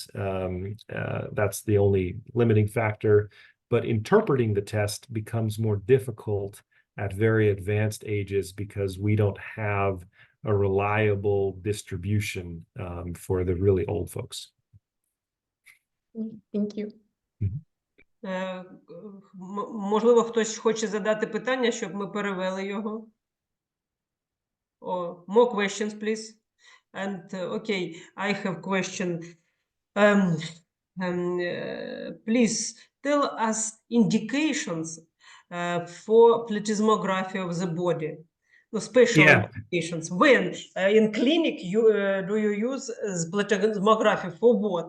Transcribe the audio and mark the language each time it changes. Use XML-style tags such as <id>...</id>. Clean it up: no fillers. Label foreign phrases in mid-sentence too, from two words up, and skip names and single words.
<en>That's the only limiting factor. But interpreting the test becomes more difficult at very advanced ages because we don't have a reliable distribution for the really old folks. Thank you.</en> <uk>Можливо, хтось хоче задати питання, щоб ми перевели його.</uk> <en>More questions, please. And okay, I have question. Please tell us indications for plethysmography of the body. No special indications. When in clinic do you use plethysmography for what?</en>